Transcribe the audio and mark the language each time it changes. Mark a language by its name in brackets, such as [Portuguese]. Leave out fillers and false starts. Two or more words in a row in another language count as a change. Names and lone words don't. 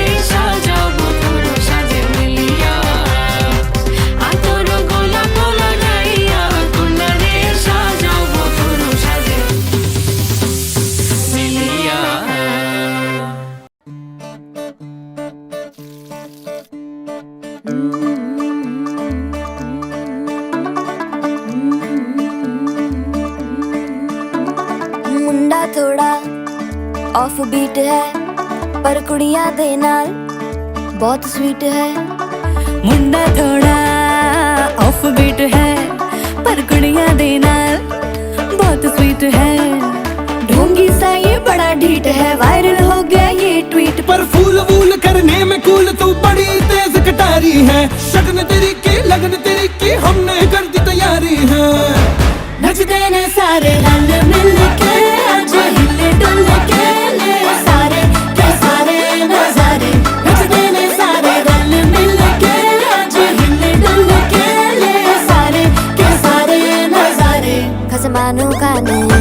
[Bangla] সাজাও বধুর সাজে মিলিয়া আতর গোলাপ লাগাইয়া কোনারে সাজাও বধুর সাজে মিলিয়া [Punjabi] ਮੁੰਡਾ ਥੋੜਾ [English] off beat [Punjabi] ਹੈ ਪਰ ਕੁੜੀਆਂ ਦੇ ਨਾਲ ਬਹੁਤ ਸਵੀਟ ਹੈ ਮੁੰਡਾ ਥੋੜਾ ਆਫ ਬੀਟ ਹੈ ਪਰ ਕੁੜੀਆਂ ਦੇ ਨਾਲ [Hindi] बहुत स्वीट है ढोंगी सा ये बड़ा ढीठ है वायरल हो गया ये ट्वीट पर फूल वूल करने में कूल तू बड़ी तेज कटारी है शगन तेरी की लगन तेरी की हमने कर दी तैयारी है नचते ने सारे रल मिल के आज हिले डुल के ले सारे के सारे नजारे नचते ने सारे रल मिल के आज हिले डुल के ले सारे के सारे नजारे खसमानों का नहीं